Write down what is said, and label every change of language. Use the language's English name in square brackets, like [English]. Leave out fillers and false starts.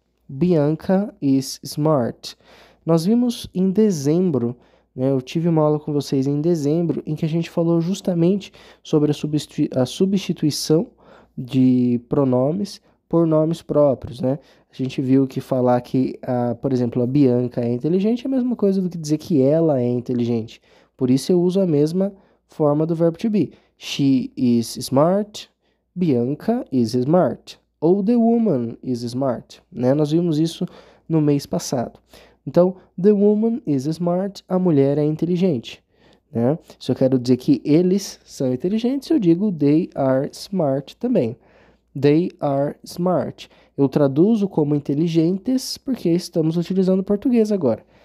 [English] Bianca is smart. [Portuguese] Nós vimos em dezembro, né, eu tive uma aula com vocês em dezembro, em que a gente falou justamente sobre a substituição de pronomes por nomes próprios, né? A gente viu que falar que, por exemplo, a Bianca é inteligente é a mesma coisa do que dizer que ela é inteligente. Por isso eu uso a mesma forma do verbo to be. [English] She is smart, Bianca is smart. Ou the woman is smart, né? [Portuguese] Nós vimos isso no mês passado. Então, [English] the woman is smart, [Portuguese] a mulher é inteligente, né? Se eu quero dizer que eles são inteligentes, eu digo [English] they are smart [Portuguese] também. [English] They are smart. [Portuguese] Eu traduzo como inteligentes porque estamos utilizando português agora.